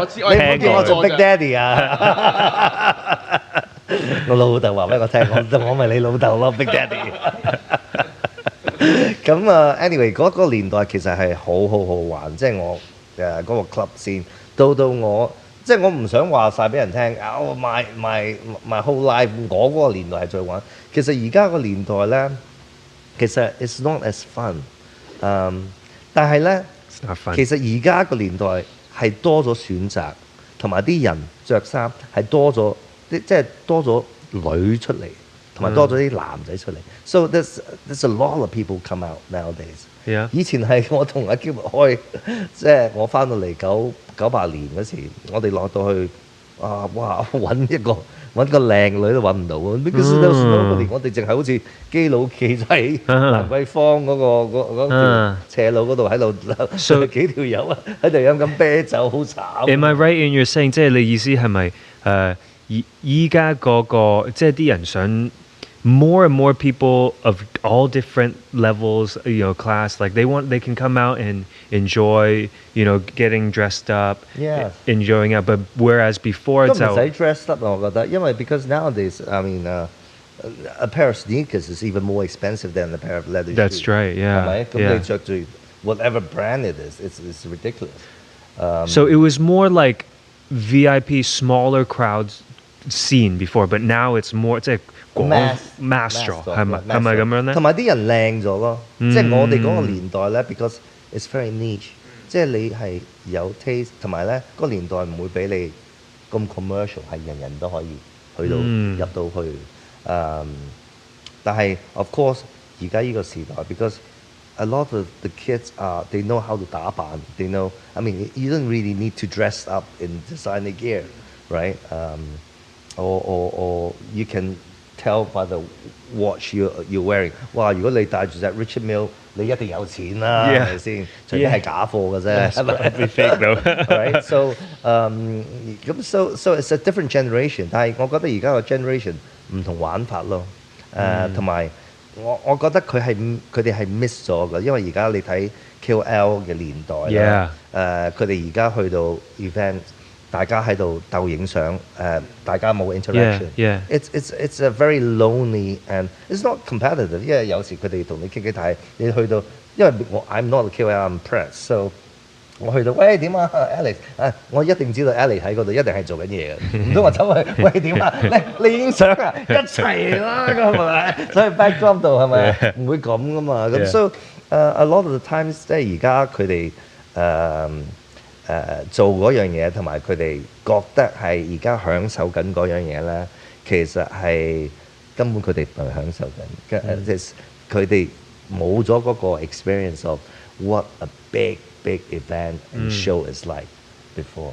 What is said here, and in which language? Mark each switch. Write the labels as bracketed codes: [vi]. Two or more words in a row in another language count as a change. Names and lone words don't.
[yue] 你唔好叫我做 Big Daddy 啊！我老豆話俾我聽，我咪你老豆咯 ，Big Daddy。咁anyway 嗰個年代其實係好玩，即係我嗰個 club 先，到我即係我唔想話晒俾人聽 ， [en] my whole life [yue] 我嗰個年代係最玩。其實而家個年代咧，其實 [en] it's not as fun。 [yue] 但係咧，其實而家個年代係多咗選擇，同埋啲人着衫係多咗，即係多咗女出嚟，同埋多咗啲男仔出嚟。 [en] So there's a lot of people come out nowadays. [yue] 以前係我同阿 Gilbert 開，即係我翻到嚟98年嗰時，我哋落到去哇揾個靚女都揾唔到喎 ， [en] because nobody [yue] 我哋淨係好似基佬企喺蘭桂坊嗰條斜路嗰度喺度幾條友啊喺度飲緊啤酒，好慘。 [en] Am I right in your saying？ [yue] 即係你意思係咪依家嗰個即係啲人想 [en] more and more people of all different levels, class, like they can come out and enjoy, getting dressed up, Yeah. enjoying it. But whereas before [yue] 都 [en] it's [yue] 唔使 [en] out, dressed up [yue] 我覺得，因為 [en] because nowadays I mean a pair of sneakers is even more expensive than a pair of leather that's shoes. right, [yue] 係咪？ [en] yeah, [yue] 咁 [en] yeah. [yue] 你着住 [en] whatever brand it is, it's ridiculous. So it was more like VIP smaller crowds scene before, but now it's more [yue] 即係mass 咗，係咪咁樣咧？同埋啲人靚咗咯，即係我哋嗰個年代咧 [en] because it's very niche， [yue] 即係你係有 taste，同埋咧嗰個年代唔會俾你咁 commercial，係人人都可以去到入到去。 [en] 但係 of course [yue] 而家呢個時代 [en] because a lot of the kids they know how to 打扮 they know I mean you don't really need to dress up in designer gear right or you can tell by the watch you're wearing [yue] 哇如果你戴住隻 Richard Mille 你一定有錢啦係咪先除非係假貨嘅啫係咪 [en] Probably fake though. right so so it's a different generation [yue] 但係我覺得而家個 generation 唔同玩法咯同埋我覺得佢哋係 miss 咗嘅，因為而家你睇 KOL 嘅年代啦，佢哋而家去到 event， 大家喺度鬥影相，大家冇 interaction。 [en] It's a very lonely and it's not competitive， [yue] 因為有時佢哋同你傾偈，但係你去到，因為 [en] I'm not a KOL，I'm press，so [yue] 我去到，喂點啊 Alex， 我一定知道 Alex 喺嗰度一定係做緊嘢嘅，唔通我走去喂點啊？你影相啊？一齊啦咁係咪？所以 backdrop 度係咪唔會咁噶嘛？咁所以 [en] a lot of the times [yue] 即係而家佢哋做嗰樣嘢，同埋佢哋覺得係而家享受緊嗰樣嘢咧，其實係根本佢哋唔係享受緊，即係佢哋冇咗嗰個 [en] experience of what a big event and show is like before.